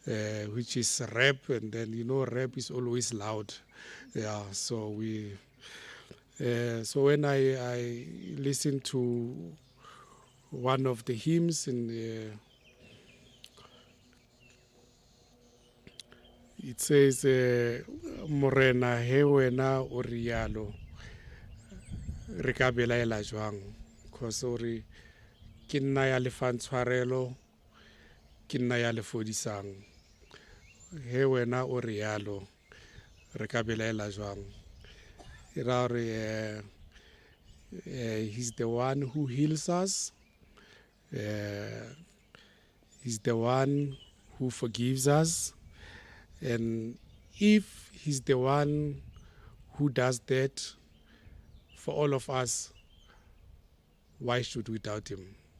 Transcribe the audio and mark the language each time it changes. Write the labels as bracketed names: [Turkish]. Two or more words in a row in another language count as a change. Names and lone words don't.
[English] which is rap, and then rap is always loud. Yeah, so so when I listen to one of the hymns, and it says, [Southern Sotho] Morena he wena o rialo re ka belaela jwang, because ore ke nna ya lefang tshwarelo, ke nna ya le fodisang. He wena o rialo re ka belaela jwang. E ra gore [English] he's the one who heals us. He's the one who forgives us. And if he's the one who does that for all of us, why should we doubt him?